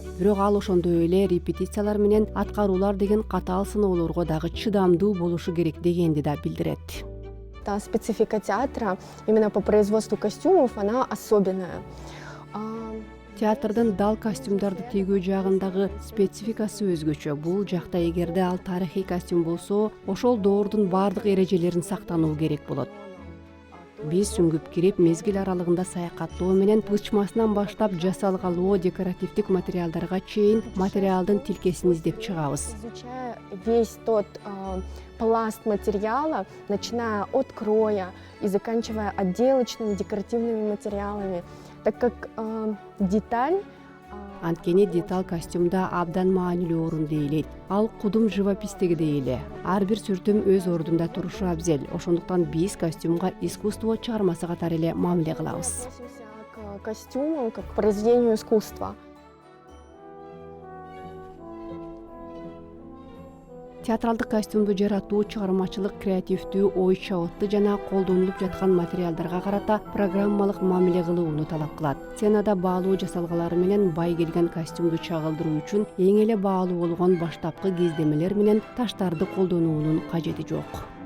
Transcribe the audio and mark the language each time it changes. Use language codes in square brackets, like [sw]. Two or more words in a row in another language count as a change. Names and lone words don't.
[ky] Бирок ал ошондой эле репетициялар менен аткаруулар деген катаал сыноолорго дагы чыдамдуу болушу керек дегенди да билдирет. [ru] Специфика театра именно по производству костюмов, она особенная. [ky] Театрдын дал костюмдарды тигүү жагындагы спецификасы өзгөчө. Бул жакта эгерде ал тарыхый костюм болсо, ошол доордун бардык эрежелерин сактануу керек болот. Биз сүңгүп кирип, мезгил аралыгында саякаттоо менен бычмасынан баштап жасалгалоо декоративдик материалдарга чейин материалдын тилкесин издеп чыгабыз. [ru] Изучая весь тот пласт материала, начиная от кроя и заканчивая отделочными декоративными материалами, так как деталь. [ky] Анткени деталь костюмда абдан маанилүү орунду ээлейт. Ал кудум живопистигидей эле. Ар бир сүртүм өз ордунда турушу абзел. Ошондуктан биз костюмга искусство чыгармасы катары эле мамиле кылабыз. [ru] Относимся к костюму как к произведению искусства. [ky] Театралдык костюмду жаратуу чыгармачылык, креативдүү, ой чабыттуу жана колдонулуп жаткан материалдарга карата программалык мамиле кылууну талап кылат. Сценада баалуу жасалгалары менен бай келген костюмду чагылдыруу үчүн эң эле баалуу болгон баштапкы кездемелер менен таштарды колдонуунун кажети жок.